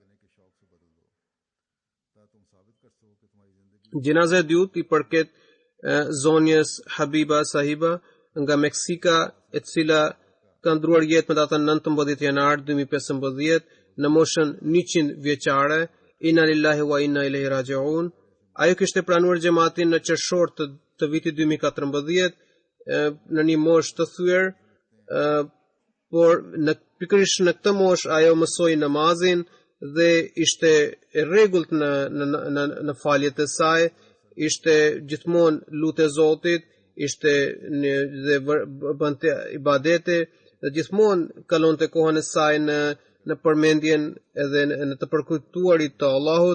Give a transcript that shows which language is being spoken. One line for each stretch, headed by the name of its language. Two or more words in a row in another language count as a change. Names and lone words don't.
Albanian: Gjinaza e dytë i përket zonjës Habiba Sahiba nga Meksika, e cila ka ndruar jetë në datën 19 janar 2015 në moshën 100 vjeçare.
Arabic: إنا لله وإنا إليه راجعون.
Albanian: Ajo kishte pranuar xhamatin në qershor të vitit 2014 në një moshë të thyer, por në pikërisht në këtë moshë ajo mësoi namazin dhe ishte e rregullt në faljet e saj, ishte gjithmonë lutej Zotit, ishte dhe bënte ibadete dhe gjithmonë kalonte kohën e saj në përmendjen edhe në të përkujtuarit të Allahut.